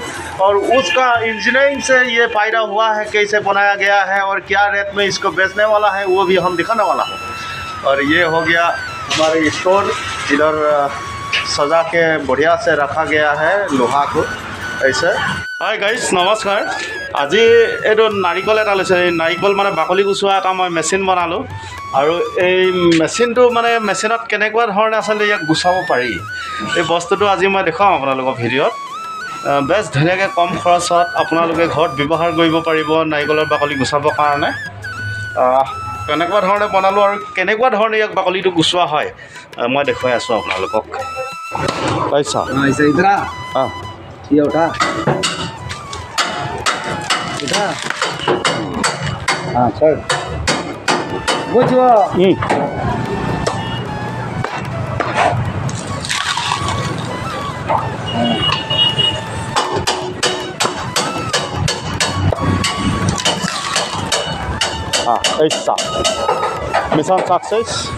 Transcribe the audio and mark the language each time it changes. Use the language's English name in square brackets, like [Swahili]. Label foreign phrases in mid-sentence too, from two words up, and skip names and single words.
[Hindi] और उसका इंजीनियरिंग से ये फायदा हुआ है, कैसे बनाया गया है और क्या रेट में इसको बेचने वाला है, वो भी हम दिखाने वाला हूँ। और ये हो गया हमारे स्टोर, इधर सजा के बढ़िया से रखा गया है लोहा को ऐसे। [English] hi guys, [Assamese] नमस्कार। আজি এইটো নাৰিকল এটা লৈছে। এই নাৰিকল মানে বাকলি গুচোৱা এটা মই মেচিন বনালোঁ। আৰু এই মেচিনটো মানে মেচিনত কেনেকুৱা ধৰণে আচলতে ইয়াক গুচাব পাৰি, এই বস্তুটো আজি মই দেখুৱাম আপোনালোকৰ ভিডিঅ'ত। বেছ ধুনীয়াকৈ কম খৰচত আপোনালোকে ঘৰত ব্যৱহাৰ কৰিব পাৰিব নাৰিকলৰ বাকলি গুচাবৰ কাৰণে। কেনেকুৱা ধৰণে বনালোঁ আৰু কেনেকুৱা ধৰণে ইয়াক বাকলিটো গুচোৱা হয় মই দেখুৱাই আছোঁ আপোনালোকক। পাইছা? [Hindi] ऐसे इधर आ, অঁ, ये उठा उठा, हाँ सर बुझो। ऐसा [English] mission success.